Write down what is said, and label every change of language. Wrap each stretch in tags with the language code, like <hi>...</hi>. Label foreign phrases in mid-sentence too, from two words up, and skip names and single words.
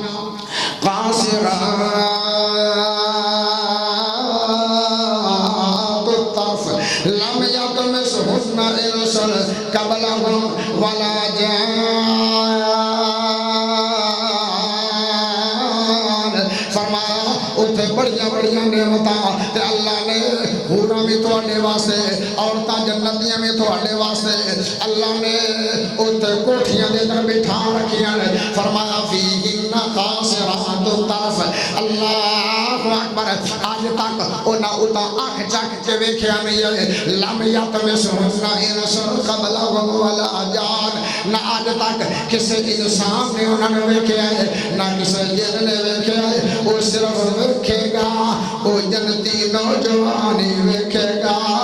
<ar>قاصرات لم یطمثہن انس قبلہم ولا جان</ar> <pa>فرمایا اتھے بڑیاں بڑیاں نعمتاں تے اللہ نے حوراں بھی تواڈے واسطے عورتاں جنتیاں بھی تواڈے واسطے اللہ نے اتھے کوٹھیاں دے اندر بٹھا رکھیاں فرمایا</pa> <ar>فیہن قاصرات الطرف اللہ اکبر</ar> <pa>آج تک انہاں اتھا آنکھ چک کے ویکھیا نہیں ہے</pa> <ar>لم یطمثہن انس قبلہم ولا جان</ar> <pa>نہ آج تک کسی انسان نے انہاں نے ویکھیا ہے نہ کسی جن نے ویکھیا ہے وہ صرف ویکھے گا وہ جنتی نوجوانی ویکھے گا</pa>